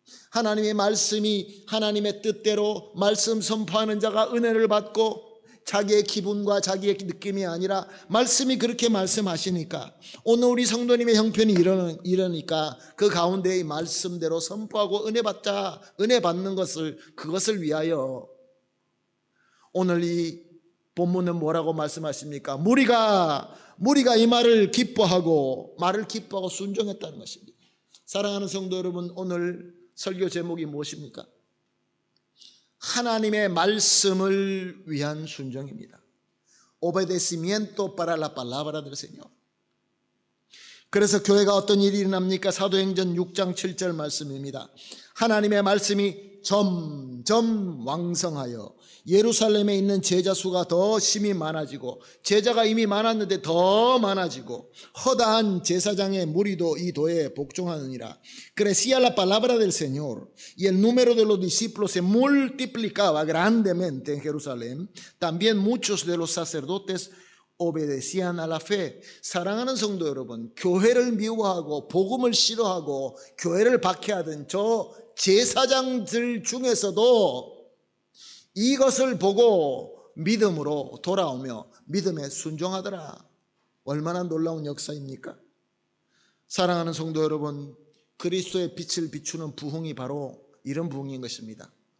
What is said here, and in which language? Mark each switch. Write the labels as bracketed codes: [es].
[ko] 하나님의 말씀이 하나님의 뜻대로 말씀 선포하는 자가 은혜를 받고 자기의 기분과 자기의 느낌이 아니라 말씀이 그렇게 말씀하시니까 오늘 우리 성도님의 형편이 이러니까 그 가운데 이 말씀대로 선포하고 은혜 받는 그것을 위하여 오늘 이 본문은 뭐라고 말씀하십니까? 무리가 이 말을 기뻐하고 순종했다는 것입니다. 사랑하는 성도 여러분, 오늘 설교 제목이 무엇입니까? 하나님의 말씀을 위한 순종입니다. [es] Obedecimiento para la palabra del Señor. [ko] 그래서 교회가 어떤 일이 일어납니까? 사도행전 6장 7절 말씀입니다. 하나님의 말씀이 점점 왕성하여 예루살렘에 있는 제자 수가 더 심히 많아지고, 제자가 이미 많았는데 더 많아지고, 허다한 제사장의 무리도 이 도에 복종하느니라. [es] Crecía la palabra del Señor y el número de los discípulos se multiplicaba grandemente en Jerusalén. También muchos de los sacerdotes obedecían a la fe. [ko] 사랑하는 성도 여러분, 교회를 미워하고 복음을 싫어하고 교회를 박해하던 저 제사장들 중에서도 이것을 보고 믿음으로 돌아오며 믿음에 순종하더라. 얼마나 놀라운 역사입니까? 사랑하는 성도 여러분, 그리스도의 빛을 비추는 부흥이 바로 이런 부흥인 것입니다.